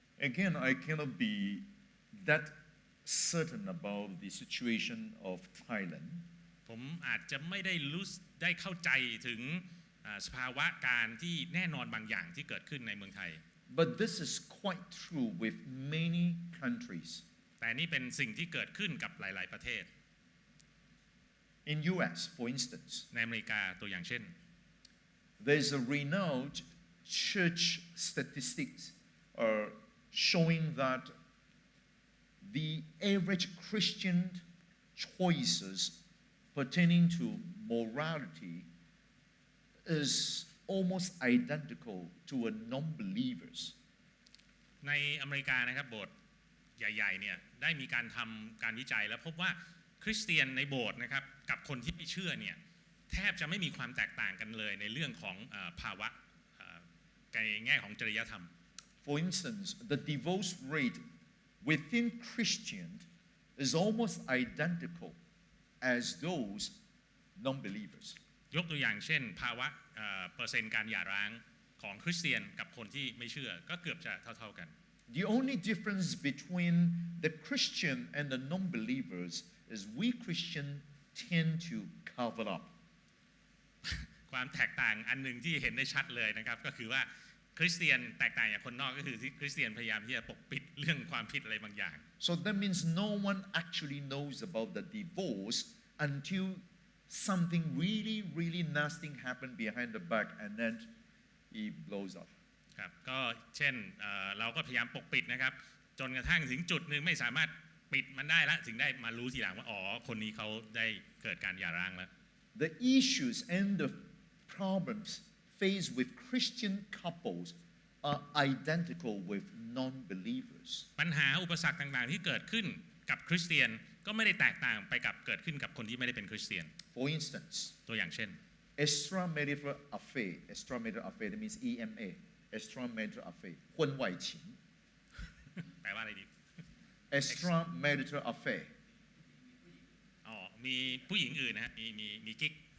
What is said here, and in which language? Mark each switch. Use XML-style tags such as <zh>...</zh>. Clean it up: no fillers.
<en>Again, I cannot be that certain about the situation of Thailand.</en> <th>ผมอาจจะไม่ได้เข้าใจถึงสภาวะการที่แน่นอนบางอย่างที่เกิดขึ้นในเมืองไทย</th> <en>But this is quite true with many countries.</en> <th>แต่นี่เป็นสิ่งที่เกิดขึ้นกับหลายๆประเทศ</th> <en>In US, for instance,</en> <th>ในอเมริกาตัวอย่างเช่น</th> <en>there's a renowned church statistics showing that the average Christian choices pertaining to morality is almost identical to a non-believers.</en> <th>ในอเมริกานะครับโบสถ์ใหญ่ๆเนี่ยได้มีการทำการวิจัยแล้วพบว่าคริสเตียนในโบสถ์นะครับกับคนที่ไม่เชื่อเนี่ยแทบจะไม่มีความแตกต่างกันเลยในเรื่องของภาวะในแง่ของจริยธรรม</th> <en>For instance, the divorce rate within Christians is almost identical as those non-believers.</en> <th>ยกตัวอย่างเช่นภาวะเปอร์เซ็นต์การหย่าร้างของคริสเตียนกับคนที่ไม่เชื่อก็เกือบจะเท่าๆกัน</th> <en>The only difference between the Christian and the non-believers is we Christians tend to cover up.</en> <th>ความแตกต่างอันหนึ่งที่เห็นได้ชัดเลยนะครับก็คือว่าคริสเตียนแตกต่างจากคนนอกก็คือที่คริสเตียนพยายามที่จะปกปิดเรื่องความผิดอะไรบางอย่าง</th> <en>So that means no one actually knows about the divorce until something really, really nasty happened behind the back and then it blows up.</en> <th>ครับก็เช่นเราก็พยายามปกปิดนะครับจนกระทั่งถึงจุดหนึ่งไม่สามารถปิดมันได้ละถึงได้มารู้ทีหลังว่าอ๋อคนนี้เขาได้เกิดการหย่าร้างแล้ว</th> <en>The issues and the problems faced with Christian couples are identical with non-believers.</en> <th>ปัญหาอุปสรรคต่างๆที่เกิดขึ้นกับคริสเตียนก็ไม่ได้แตกต่างไปกับเกิดขึ้นกับคนที่ไม่ได้เป็นคริสเตียน</th> <en>For instance,</en> <th>ตัวอย่างเช่น</th> <en>extramarital affair that means EMA, extramarital affair</en> <zh>婚外情</zh> <th>แปลว่าอะไรดี</th> <en>extramarital affair</en> <th>อ๋อมีผู้หญิงอื่นนะฮะมีกิ๊ก</th>